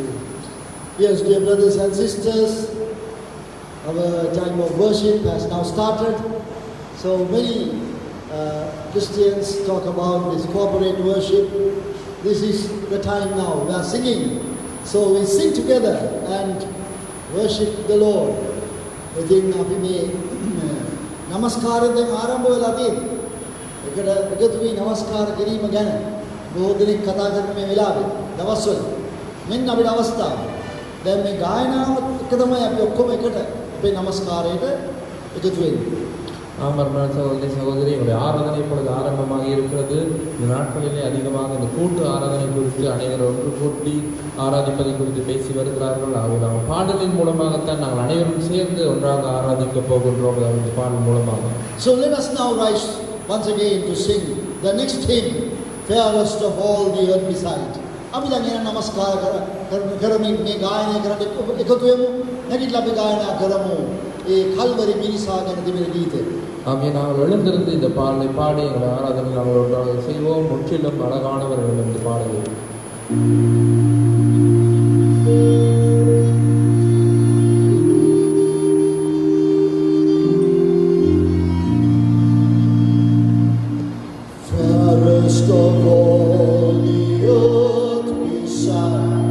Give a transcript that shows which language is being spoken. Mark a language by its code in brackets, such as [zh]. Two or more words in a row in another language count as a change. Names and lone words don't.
[en] Yes, dear brothers and sisters, our time of worship has now started. So many Christians talk about this corporate worship. This is the time now. We are singing. So we sing together and worship the Lord. [si] ඉතින් අපි මේ නමස්කාරයෙන් ආරම්භ වෙලා තියෙන්නේ. ඒකට එකතු වී නමස්කාර කිරීම ගැන බොහෝ දෙනෙක් කතා කරන මේ වෙලාවේ දවස්වල මෙන්න අපේ අවස්ථාව. දැන් මේ ගායනාවත් එක තමයි අපි ඔක්කොම එකට අපේ නමස්කාරයට එකතු වෙන්නේ. [ta] ஆமாம் சகோதரி சகோதரிகளுடைய ஆராதனை இப்பொழுது ஆரம்பமாக இருக்கிறது. இந்த நாட்களிலே அதிகமாக இந்த கூட்டு ஆராதனை குறித்து அனைவரும் ஒன்று கூட்டி ஆராதிப்பதை குறித்து பேசி வருகிறார்கள். ஆகும் பாடலின் மூலமாகத்தான் நாங்கள் அனைவரும் சேர்ந்து ஒன்றாக ஆராதிக்க போகின்றோம். அந்த பாடல் மூலமாக. [en] So let us now rise once again to sing the next hymn, fairest of all the earth beside. [si] අපි දැන් එන නමස්කාර කරමින් මේ ගායනය කරන්න එකතු වෙමු. නැගිටලා අපි ගායනා කරමු. ඒ කල්වරි මිනිසා ගැන තිබෙන ගීතය. [ta] ஆகிய நாங்கள் எழுந்திருந்து இந்த பாடலை பாடி எங்களை ஆராதனை நாங்கள் ஒன்றாக செய்வோம். முற்றிலும் அழகானவர்கள் இந்த பாடலை. [en] Fairest of all the earth beside,